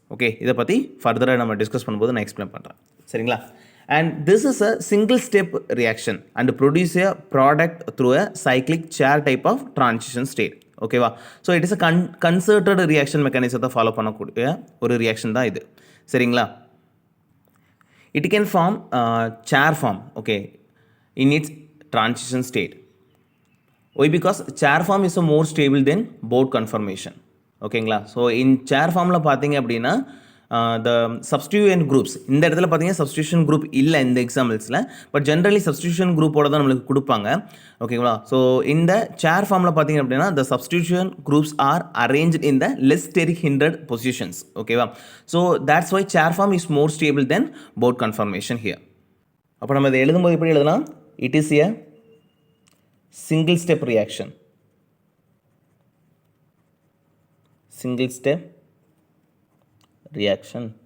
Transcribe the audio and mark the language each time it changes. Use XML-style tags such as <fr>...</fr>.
<ta>Okay, இதை பற்றி ஃபர்தராக நம்ம டிஸ்கஸ் பண்ணும்போது நான் எக்ஸ்பிளைன் பண்ணுறேன், சரிங்களா?</ta> <en>And this is a single step reaction and produce a product through a cyclic chair type of transition state.</en> <ta>ஓகேவா?</ta> <en>so it is a concerted reaction</en> <ta>மெக்கானிசத்தை ஃபாலோ பண்ணக்கூடிய ஒரு ரியாக்ஷன் தான் இது, சரிங்களா?</ta> <en>It can form chair form, okay, in its transition state. Why? Because chair form is a more stable than board conformation.</en> <ta>ஓகேங்களா? So in சேர் ஃபார்மில் பார்த்தீங்க அப்படின்னா</ta> <en>the substituent groups,</en> <ta>இந்த இடத்துல பார்த்தீங்கன்னா substitution group இல்லை இந்த எக்ஸாம்பிள்ஸில், பட் ஜென்ரலி substitution குரூப்போட தான் நம்மளுக்கு கொடுப்பாங்க. ஓகேங்களா? ஸோ இந்த சேர் ஃபார்மில் பார்த்தீங்க அப்படின்னா</ta> <en>the substitution groups are arranged in the less steric hindered positions. ஓகேவா? So that's why chair form is more stable than board conformation here.</en> <ta>அப்போ நம்ம இதை எழுதும்போது எப்படி எழுதலாம்,</ta> <en>it is a single step reaction,</en> <ta>single step reaction.</ta>